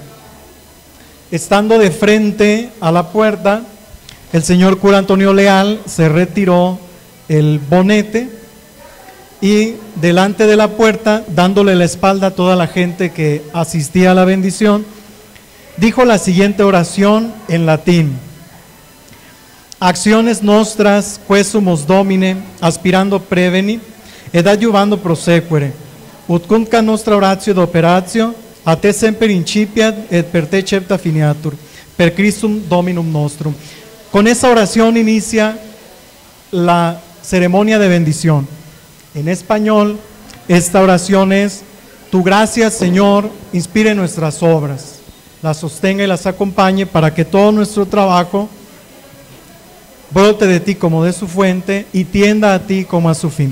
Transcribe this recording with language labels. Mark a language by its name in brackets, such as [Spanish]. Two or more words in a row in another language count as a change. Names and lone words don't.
[Spanish] Estando de frente a la puerta, el señor cura Antonio Leal se retiró el bonete y delante de la puerta, dándole la espalda a toda la gente que asistía a la bendición, dijo la siguiente oración en latín: [Latin] Acciones nostras, quesumus Domine, aspirando preveni, ed adjuvando prosequere, ut cumca nostra oratio ed operatio, a te semper incipiat et per te cepta finiatur, per Christum Dominum nostrum. [Spanish] Con esa oración inicia la ceremonia de bendición. En español, esta oración es: tu gracia, Señor, inspire nuestras obras, las sostenga y las acompañe para que todo nuestro trabajo brote de ti como de su fuente y tienda a ti como a su fin.